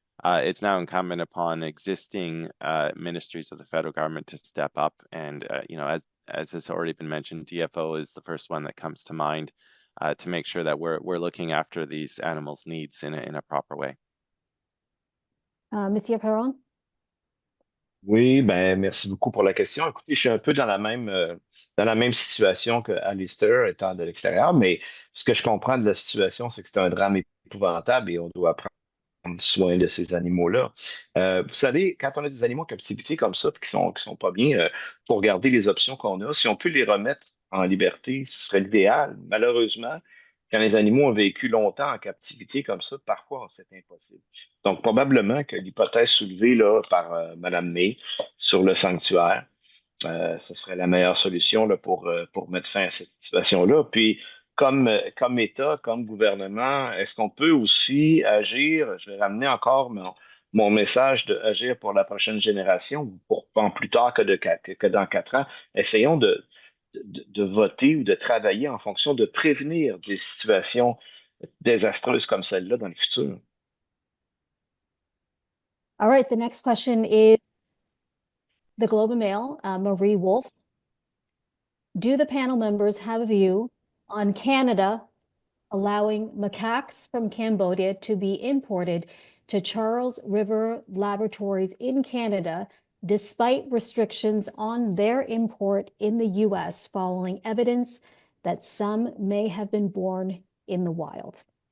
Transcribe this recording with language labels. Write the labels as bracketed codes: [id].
[en] It's now incumbent upon existing ministries of the federal government to step up, and as has already been mentioned, DFO is the first one that comes to mind to make sure that we're looking after these animals' needs in a proper way. [fr] Monsieur Perron? Oui, ben merci beaucoup pour la question. Écoutez, je suis un peu dans dans la même situation que Alistair étant de l'extérieur, mais ce que je comprends de la situation, c'est que c'est un drame épouvantable et on doit prendre soin de ces animaux-là. Vous savez, quand on a des animaux en captivité comme ça, puis qui sont pas bien, faut regarder les options qu'on a. Si on peut les remettre en liberté, ce serait l'idéal. Malheureusement, quand les animaux ont vécu longtemps en captivité comme ça, parfois c'est impossible. Donc, probablement que l'hypothèse soulevée là, par Mme May sur le sanctuaire, ce serait la meilleure solution là, pour mettre fin à cette situation-là. Puis, comme État, comme gouvernement, est-ce qu'on peut aussi agir? Je vais ramener encore mon message de agir pour la prochaine génération, ou pour pas plus tard que dans 4 ans. Essayons de voter ou de travailler en fonction de prévenir des situations désastreuses comme celle-là dans le futur. [en] All right, the next question is the Globe and Mail, Marie Wolf. Do the panel members have a view on Canada allowing macaques from Cambodia to be imported to Charles River Laboratories in Canada, despite restrictions on their import in the US following evidence that some may have been born in the wild?